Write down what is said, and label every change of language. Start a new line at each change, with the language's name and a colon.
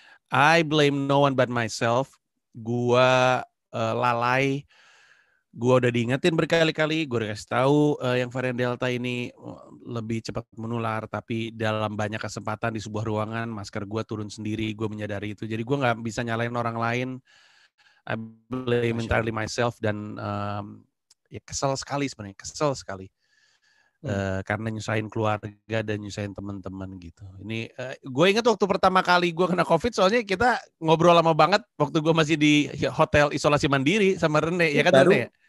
English: I blame no one but myself.
Indonesian: Gua lalai. Gua udah diingetin berkali-kali. Gue udah kasih tahu yang varian Delta ini lebih cepat menular. Tapi dalam banyak kesempatan di sebuah ruangan, masker gue turun sendiri. Gue menyadari itu. Jadi gue nggak bisa nyalain orang lain.
English: I blame entirely myself.
Indonesian: Dan ya kesel sekali sebenarnya. Kesel sekali. Karena nyusahin keluarga dan nyusahin teman-teman gitu. Ini gue ingat waktu pertama kali gue kena COVID, soalnya kita ngobrol lama banget waktu gue masih di hotel isolasi mandiri sama Rene, ya kan Rene ya?